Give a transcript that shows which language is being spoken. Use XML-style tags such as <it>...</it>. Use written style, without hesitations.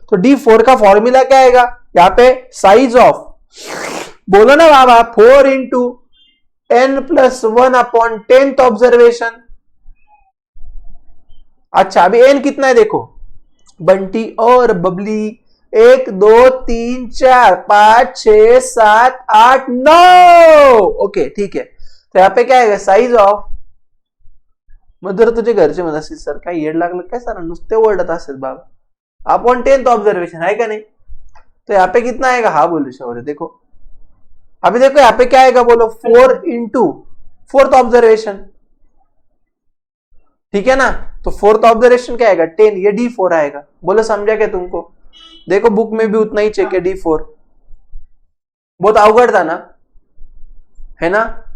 <hi>तो D4 का formula क्या आएगा यहाँ पे? साइज ऑफ, बोलो ना बाबा, 4 into n+1 upon 10th observation. अच्छा, अभी n कितना है देखो, बंटी और बबली, 1 2 3 4 5 6 7 8 9। ओके ठीक है, तो यहाँ पे क्या आएगा?</hi> <en>size of,</en> <mr>मधुर तुझे घरचे म्हणत असतील सर काय येड लागलं काय सर, नुसते ओरडत असेल बाबा,</mr> <en>upon 10th observation</en> <hi>है क्या नहीं? तो यहाँ पे कितना आएगा? हाँ बोलो शौर्य, देखो अभी देखो यहाँ पे क्या आएगा, बोलो 4 इंटू 4th ऑब्जर्वेशन, ठीक है ना। तो 4th ऑब्जर्वेशन क्या आएगा? 10, ये D4 आएगा। बोलो समझा क्या तुमको? देखो बुक में भी उतना ही चेक है, D4। बहुत अवगढ़ था ना, है ना?</hi>